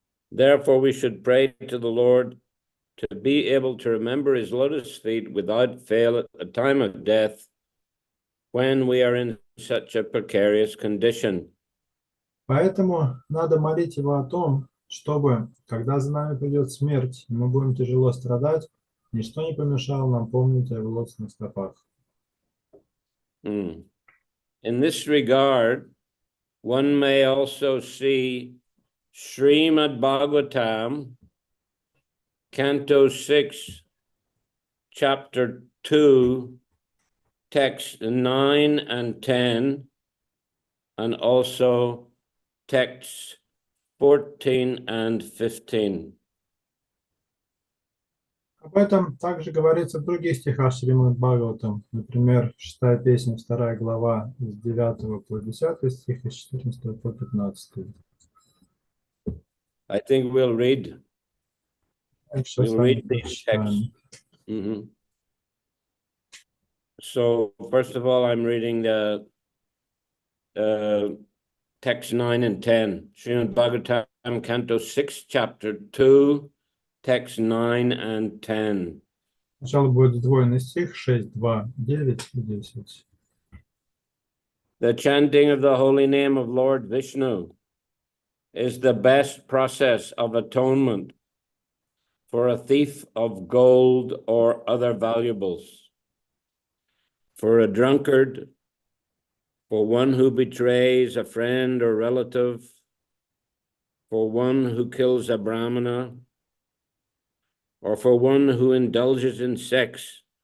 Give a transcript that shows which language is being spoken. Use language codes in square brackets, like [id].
[en] Therefore, we should pray to the Lord to be able to remember his lotus feet without fail at the time of death when we are in such a precarious condition. [ru] Поэтому надо молить Его о том, чтобы, когда за нами придет смерть, и мы будем тяжело страдать, ничто не помешало нам помнить о Его лотосных стопах. [en] In this regard, one may also see Shrimad Bhagavatam, Canto 6, Chapter 2, Text 9 and 10, and also texts 14 and 15. [ru] Об этом также говорится в других стихах Шримад Бхагаватам. Например, 6-я песня, 2 глава, с 9 по 10 стих, и с 14 по 15. [en] I think we'll read these texts. So, first of all, I'm reading the text 9 and 10. Shrimad Bhagavatam, Canto 6, Chapter 2, text 9 and 10. [ru] Сначала будет сдвоенный стих 6, 2, 9 и 10. [en] The chanting of the holy name of Lord Vishnu is the best process of atonement for a thief of gold or other valuables, for a drunkard, for one who betrays a friend or relative, for one who kills a brahmana, or for one who indulges in sex